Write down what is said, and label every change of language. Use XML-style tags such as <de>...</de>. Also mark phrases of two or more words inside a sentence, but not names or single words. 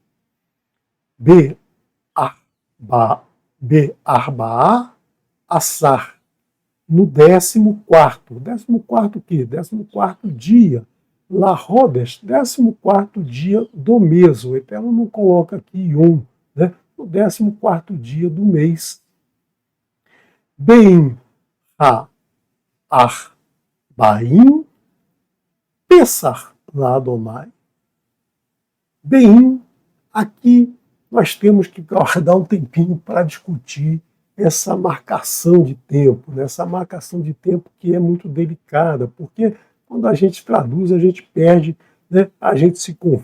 <he>בארבעה עשר,</he> <pt>no 14º. 14º o quê? 14º dia. Lahodes, 14º dia do mês. O Eterno não coloca aqui Yom, né? No 14º dia do mês.</pt> <he>בין הערביים פסח לאדוני.</he> <pt>Beim, aqui nós temos que guardar um tempinho para discutir essa marcação de tempo, né? Essa marcação de tempo que é muito delicada, porque quando a gente traduz, a gente perde, né? A gente se confunde.</pt>